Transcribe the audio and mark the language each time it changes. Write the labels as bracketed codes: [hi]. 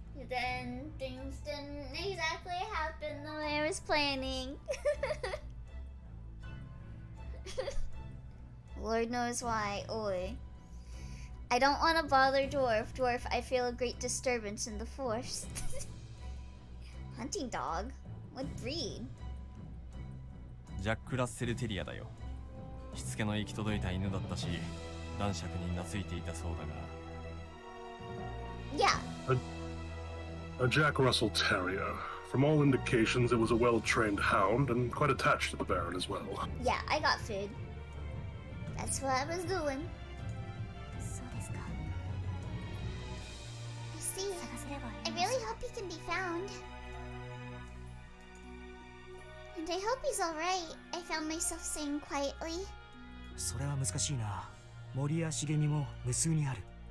[en] Then things didn't exactly happen the way I was planning. Lord knows why. Oi. I don't want to bother Dwarf. Dwarf, I feel a great disturbance in the force. Hunting dog? What breed? [ja] ジャック・ラッセル・テリアだよ。しつけの行き届いた犬だったし、男爵に懐いていたそうだが。 [en] Yeah. A Jack Russell Terrier. From all indications, it was a well-trained hound and quite attached to the Baron as well. Yeah, I got food. That's what I was doing. [ja] そうですか。 [en] I see. [ja] 探せれば [en] I really hope he can be found. And I hope he's alright, I found myself saying quietly. [ja] それは難しいな。森や茂みも無数にある。